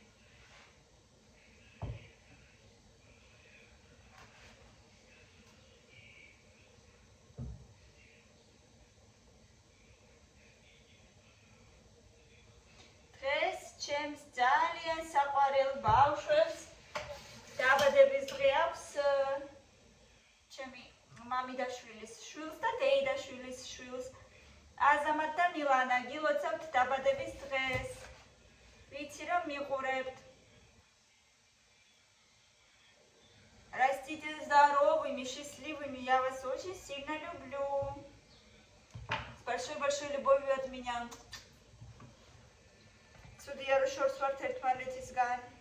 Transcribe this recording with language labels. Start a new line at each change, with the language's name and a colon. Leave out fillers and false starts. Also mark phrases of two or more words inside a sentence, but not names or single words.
Georgian: დღეს ჩემს ძალიან საყვარელ ბავშვებს დაბადების დღე აქვს ჩემი მამიდაშვილის შვილს და დეიდაშვილის შვილს. Azamат და მილანა გილოცავთ დაბადების დღეს. Ვიცი რომ მიყურებთ.
Russian: Растите здоровыми, счастливыми. Я вас очень сильно люблю. С большой-большой любовью от меня. Судья Рушорс варთ ერთმანეთისგან.